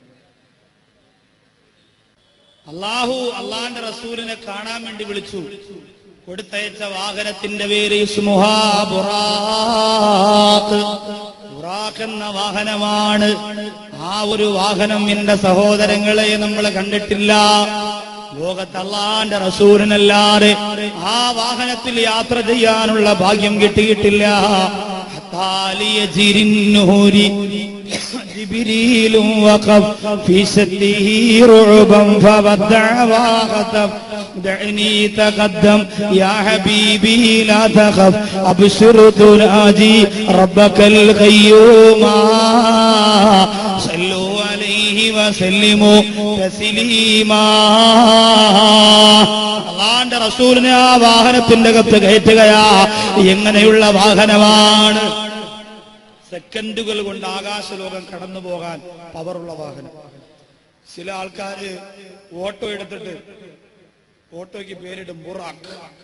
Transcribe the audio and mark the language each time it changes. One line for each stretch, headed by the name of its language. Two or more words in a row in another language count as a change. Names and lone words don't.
Malayalam: അള്ളാന്റെ റസൂലിനെ കാണാൻ വേണ്ടി വിളിച്ചു കൊടുത്തയച്ച വാഹനത്തിന്റെ പേര് ഇസ്മുഹാ ബുറാഖ്. ബുറാഖ് എന്ന വാഹനമാണ്. ആ ഒരു വാഹനം എന്റെ സഹോദരങ്ങളെ നമ്മൾ കണ്ടിട്ടില്ല. ലോകത്ത് അള്ളാന്റെ റസൂലിനല്ലാതെ ആ വാഹനത്തിൽ യാത്ര ചെയ്യാനുള്ള ഭാഗ്യം കിട്ടിയിട്ടില്ല.
Arabic: جبريل وقف في سده رعبا فودع وخطف دعني تقدم يا حبيبي لا تخف أبشر تناجي ربك القيوم صلوا عليه وسلموا تسليما.
Malayalam: അള്ളാന്റെ റസൂലിനെ ആ വാഹനത്തിന്റെ അകത്ത് കയറ്റുകയാ. എങ്ങനെയുള്ള വാഹനമാണ്? സെക്കൻഡുകൾ കൊണ്ട് ആകാശലോകം കടന്നു പോകാൻ പവറുള്ള വാഹനം. ചില ആൾക്കാര് ഓട്ടോ എടുത്തിട്ട് ഓട്ടോയ്ക്ക് പേരിടും ബുറാഖ്.